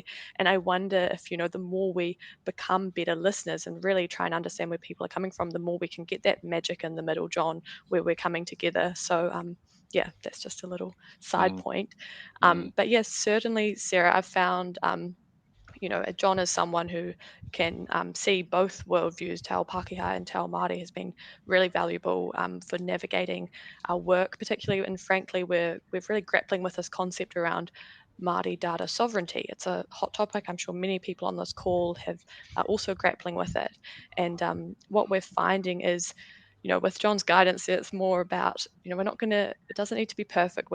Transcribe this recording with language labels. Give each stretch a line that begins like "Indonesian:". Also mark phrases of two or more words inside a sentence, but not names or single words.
English: And I wonder if, the more we become better listeners and really try and understand where people are coming from, the more we can get that magic in the middle, John, where we're coming together. So, that's just a little side point. But yes, certainly, Sarah, I've found, John is someone who can see both worldviews.
Māori: Te ao Pākehā
English: and
Māori: Te ao Māori
English: has been really valuable for navigating our work, particularly, and frankly, we're really grappling with this concept around Māori data sovereignty. It's a hot topic. I'm sure many people on this call are also grappling with it. And what we're finding is, with John's guidance, it's more about, we're not going to, it doesn't need to be perfect.